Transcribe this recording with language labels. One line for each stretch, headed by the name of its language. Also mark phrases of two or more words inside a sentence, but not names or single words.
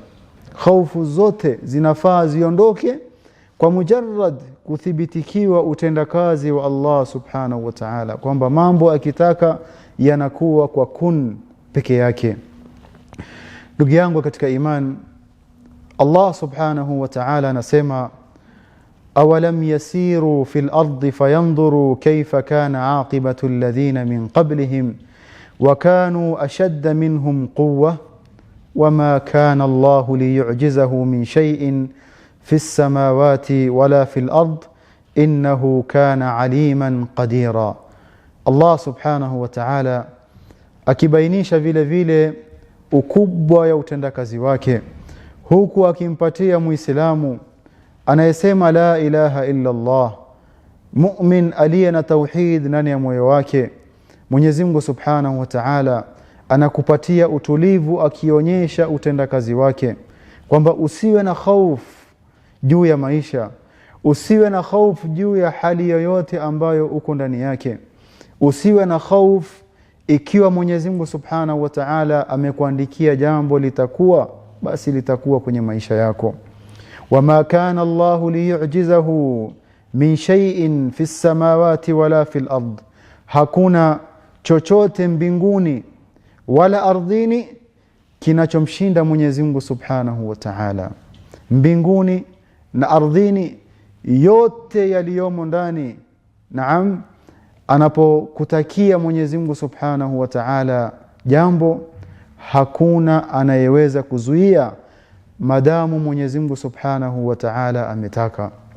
Swahili: Khaufu zote zinafaa ziondoke kwa mujarrad kuthibitikiwa utendakazi wa Allah
Arabic: سبحانه وتعالى,
Swahili: kwamba mambo akitaka yanakuwa kwa kun peke yake. Ndugu yangu katika iman,
Arabic: الله سبحانه وتعالى anasema أولم يسيروا في الأرض فينظروا كيف كان عاقبة الذين من قبلهم وكانوا أشد منهم قوة وما كان الله ليعجزه من شيء في السماوات ولا في الأرض إنه كان عليما قديرا.
Swahili: Allah
Arabic: سبحانه وتعالى
Swahili: akibainisha vile vile ukubwa ya utendakazi wake, huku akimpatia muislamu anayesema
Arabic: لا إله إلا
Swahili: Allah, mu'min aliye na tauhid ndani ya moyo wake, Mwenyezi Mungu
Arabic: سبحانه وتعالى
Swahili: anakupatia utulivu akionyesha utendakazi wake, kwamba usiwe na hofu juu ya maisha, usiwe na hofu juu ya hali yoyote ambayo uko ndani yake, usiwe na hofu ikiwa Mwenyezi Mungu
Arabic: سبحانه وتعالى
Swahili: amekuandikia jambo litakuwa, basi litakuwa kwenye maisha yako.
Arabic: وما كان الله ليعجزه من شيء في السماوات ولا في الأرض,
Swahili: hakuna chochote mbinguni wala ardhini kinachomshinda Mwenyezi Mungu
Arabic: سبحانه وتعالى.
Swahili: Mbinguni na ardhini yote yaliyomo ndani, naam, anapokutakia Mwenyezi Mungu
Arabic: سبحانه وتعالى
Swahili: jambo, hakuna anayeweza kuzuia madamu Mwenyezi Mungu
Arabic: سبحانه وتعالى
Swahili: ametaka.